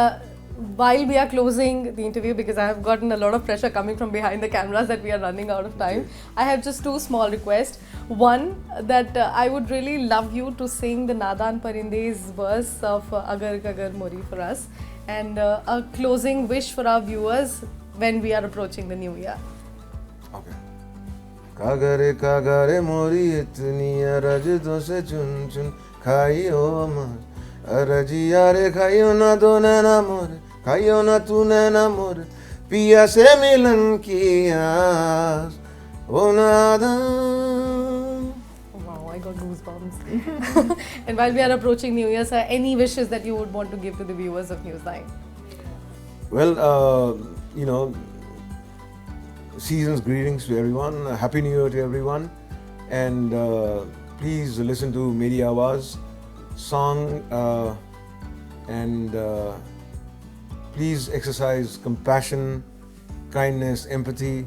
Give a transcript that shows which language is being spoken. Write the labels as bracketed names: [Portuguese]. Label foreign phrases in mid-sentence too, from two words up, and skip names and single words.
[English] And while we are closing the interview, because I have gotten a lot of pressure coming from behind the cameras that we are running out of time, I have just two small requests. One, that I would really love you to sing the Nadan Parinde's verse of Agar Kagar Mori for us, and a closing wish for our viewers when we are approaching the new year. [Hindi] Okay. कागारे कागारे मोरी इतनी अरज से चुन चुन खइयो मार अरजिया रे खइयो ना दो ना मोरे खइयो ना तू ना मोरे पिया से मिलन की आस ओ नादान. [English] Wow, I got goosebumps. And while we are approaching New Year, sir, any wishes that you would want to give to the viewers of News9? Well, you know, season's greetings to everyone. Happy New Year to everyone. And please listen to Meri Awaaz song and please exercise compassion, kindness, empathy.